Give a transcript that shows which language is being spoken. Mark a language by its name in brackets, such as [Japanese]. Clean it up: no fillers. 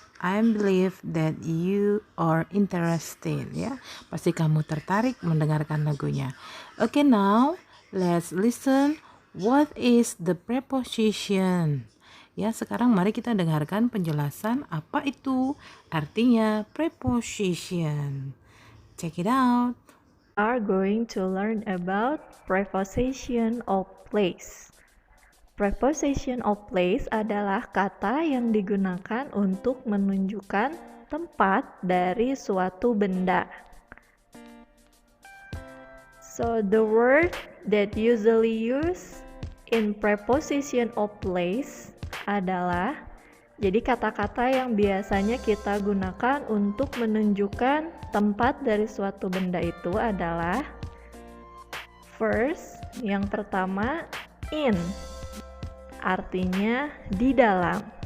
[English] I believe that you are interested. [Indonesian] Ya, pasti kamu tertarik mendengarkan lagunya. [English] Okay, now let's listen. What is the preposition? [Indonesian] Ya, sekarang mari kita dengarkan penjelasan apa itu artinya preposition. Check it out. [English] Are going to learn about preposition of place. [Indonesian] Preposition of place adalah kata yang digunakan untuk menunjukkan tempat dari suatu benda. So the word that usually used in preposition of place adalah, jadi kata-kata yang biasanya kita gunakan untuk menunjukkan tempat dari suatu benda itu adalah first, yang pertama in, artinya di dalam.